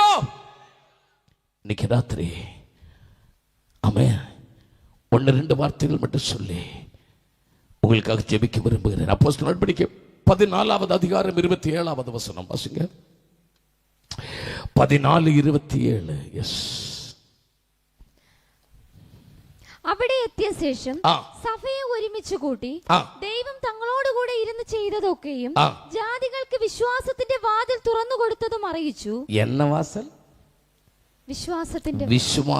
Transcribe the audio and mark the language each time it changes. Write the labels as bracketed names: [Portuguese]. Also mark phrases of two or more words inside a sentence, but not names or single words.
[Tamil] இன்னைக்கு ராத்திரி ஆமென் 1-2 வார்த்தைகள் மட்டும் சொல்லி உங்களுக்காக ஜெபிக்க விரும்புகிறேன். அப்போஸ்தலர் நடபடிகள் 14வது அதிகாரம் 27வது வசனம் வாசிங்க. 14:27. எஸ். [Malayalam] അവിടെ എത്തിയ ശേഷം സഭയെ ഒരുമിച്ച് കൂട്ടി ദൈവം തങ്ങളോടുകൂടെ ഇരുന്ന് ചെയ്തതൊക്കെയും ജാതികൾക്ക് വിശ്വാസത്തിന്റെ വാതിൽ തുറന്നു കൊടുത്തതും അറിയിച്ചു. [Tamil] என்ன வாசல்?